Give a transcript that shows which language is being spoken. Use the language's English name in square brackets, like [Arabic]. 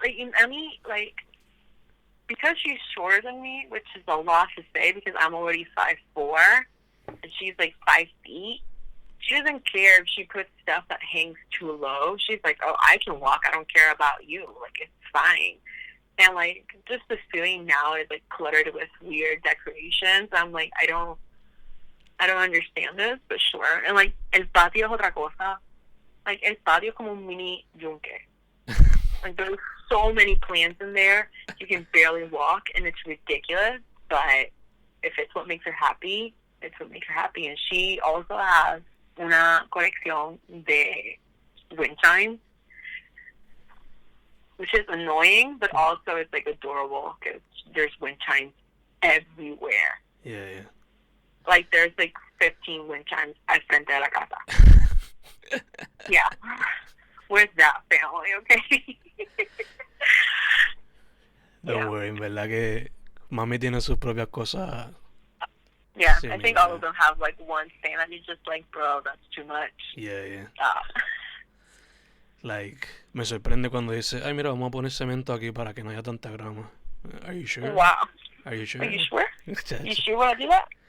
[English] Like, I mean, like, because she's shorter than me, which is a lot to say because I'm already 5'4", and she's like 5 feet. She doesn't care if she puts stuff that hangs too low. She's like, oh, I can walk. I don't care about you. Like, it's fine. And, like, just the ceiling now is, like, cluttered with weird decorations. I'm like, I don't understand this, but sure. And, like, [Spanish] el patio es otra cosa. [English] Like, [Spanish] el patio es como un mini yunque. [English] Like, there's so many plants in there, you can barely walk, and it's ridiculous. But if it's what makes her happy, it's what makes her happy. And she also has [Spanish] una colección de [English] wind chimes, which is annoying, but also it's like adorable because there's wind chimes everywhere. Yeah. Like there's like 15 wind chimes [Spanish] al frente de la casa. [English] Yeah. Where's that family, okay? Don't worry, [Spanish] en verdad que mami tiene sus propias cosas. [English] Yeah, I think all of them have like one thing that you're just like, bro, that's too much. Yeah. Like, [Spanish] me sorprende cuando dice, ay, mira, vamos a poner cemento aquí para que no haya tanta grama. [English] Are you sure? Wow. Are you sure? Are you sure? You sure you want to do that?